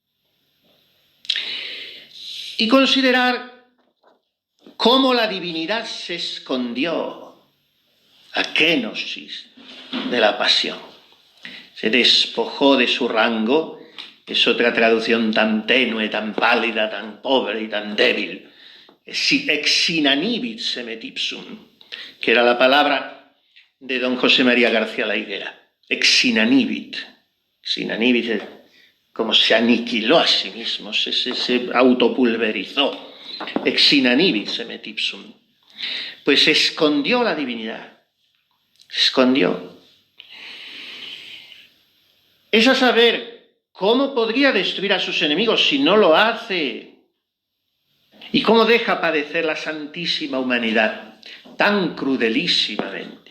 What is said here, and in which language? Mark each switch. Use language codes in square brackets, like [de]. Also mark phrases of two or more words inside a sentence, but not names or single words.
[es] Y considerar cómo la divinidad se escondió a kenosis de la pasión. Se despojó de su rango, es otra traducción tan tenue, tan pálida, tan pobre y tan débil. [la] Ex inanibit semet ipsum, [es] que era la palabra de don José María García La Higuera. [la] Ex inanibit. Ex inanibit [es] es como se aniquiló a sí mismo, se autopulverizó. [la] Ex inanibit semet ipsum. [es] Pues se escondió la divinidad. Se escondió. Es a saber cómo podría destruir a sus enemigos si no lo hace. Y cómo deja padecer la santísima humanidad tan crudelísimamente.